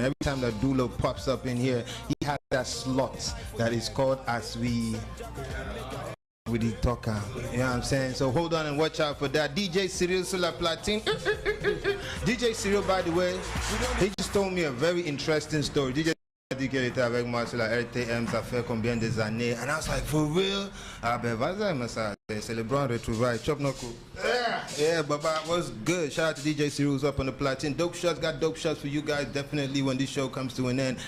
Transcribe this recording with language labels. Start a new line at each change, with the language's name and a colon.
English: Every time that Dulo pops up in here, he has that slot that is called as we... with the talker, you know what I'm saying? So hold on and watch out for that. DJ Cyril
French: sur la platine.
English: DJ Cyril, by the way, he just told me a very interesting story. DJ
French: dit qu'elle était avec moi sur la RTM, ça fait combien des années?
English: And I was like, for real?
French: Ah ben vas-y, mais ça, c'est le grand retrouvaille.
English: Chop no cool. Yeah, Baba was good. Shout out to DJ Cyrus up on the platine. Dope shots, got dope shots for you guys definitely when this show comes to an end.